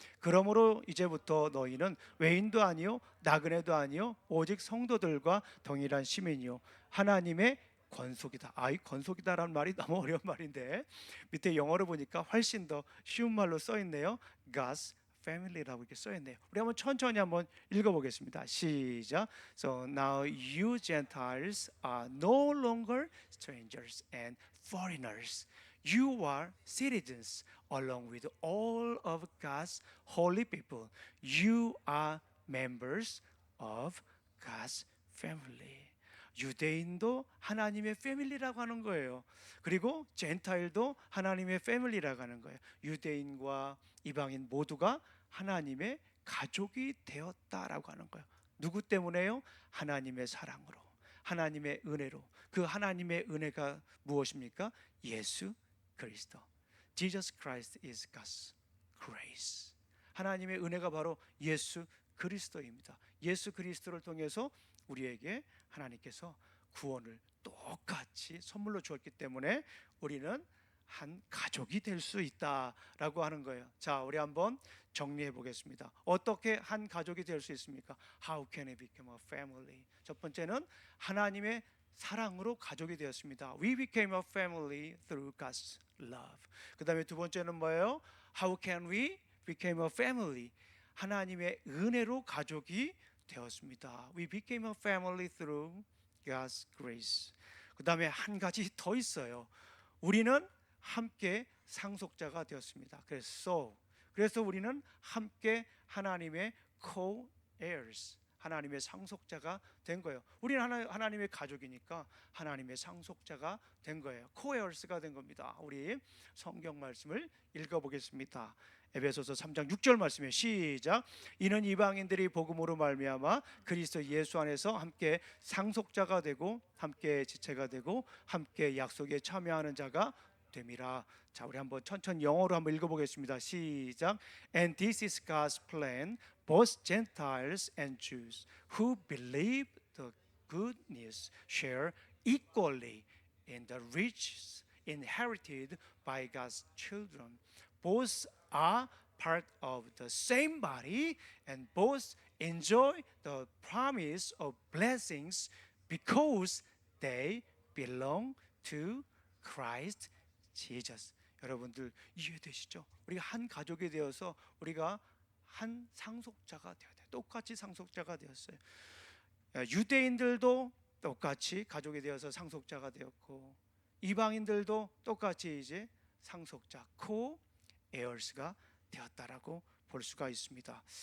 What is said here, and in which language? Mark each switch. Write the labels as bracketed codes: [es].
[ko] 그러므로 이제부터 너희는 외인도 아니요 나그네도 아니요 오직 성도들과 동일한 시민이요 하나님의 권속이다. 이 권속이다라는 말이 너무 어려운 말인데 밑에 영어로 보니까 훨씬 더 쉬운 말로 써 있네요. [en] God's family [ko] 라고 이렇게 써 있네요. 우리 한번 천천히 한번 읽어보겠습니다. 시작. [en] So now you Gentiles are no longer strangers and foreigners. You are citizens along with all of God's holy people. You are members of God's family. [ko] 유대인도 하나님의 패밀리라고 하는 거예요. 그리고 젠타일도 하나님의 패밀리라고 하는 거예요. 유대인과 이방인 모두가 하나님의 가족이 되었다라고 하는 거예요. 누구 때문에요? 하나님의 사랑으로, 하나님의 은혜로. 그 하나님의 은혜가 무엇입니까? 예수 그리스도. [en] Jesus Christ is God's grace. [ko] 하나님의 은혜가 바로 예수 그리스도입니다. 예수 그리스도를 통해서 우리에게 하나님께서 구원을 똑같이 선물로 주었기 때문에 우리는 한 가족이 될 수 있다라고 하는 거예요. 자, 우리 한번 정리해 보겠습니다. 어떻게 한 가족이 될 수 있습니까? [en] How can we become a family? [ko] 첫 번째는 하나님의 사랑으로 가족이 되었습니다. [en] We became a family through God's love. [ko] 그 다음에 두 번째는 뭐예요? [en] How can we become a family? [ko] 하나님의 은혜로 가족이 되었습니다. [en] We became a family through God's grace. [ko] 그 다음에 한 가지 더 있어요. 우리는 함께 상속자가 되었습니다. 그래서 우리는 함께 하나님의 co-heirs, 하나님의 상속자가 된 거예요. 우리는 하나님의 가족이니까 하나님의 상속자가 된 거예요. co-heirs가 된 겁니다. 우리 성경 말씀을 읽어보겠습니다. 에베소서 3장 6절 말씀에 시작. 이는 이방인들이 복음으로 말미암아 그리스도 예수 안에서 함께 상속자가 되고 함께 지체가 되고 함께 약속에 참여하는 자가 됨이라. 자, 우리 한번 천천히 영어로 한번 읽어보겠습니다. 시작. [en] And this is God's plan, both Gentiles and Jews who believe the good news share equally in the riches inherited by God's children. Both are part of the same body and both enjoy the promise of blessings because they belong to Christ Jesus. [ko] 여러분들 이해되시죠? 우리가 한 가족이 되어서 우리가 한 상속자가 되어야 돼요. 똑같이 상속자가 되었어요. 유대인들도 똑같이 가족이 되어서 상속자가 되었고 이방인들도 똑같이 이제 상속자 co-heirs가 되었다라고 볼 수가 있습니다.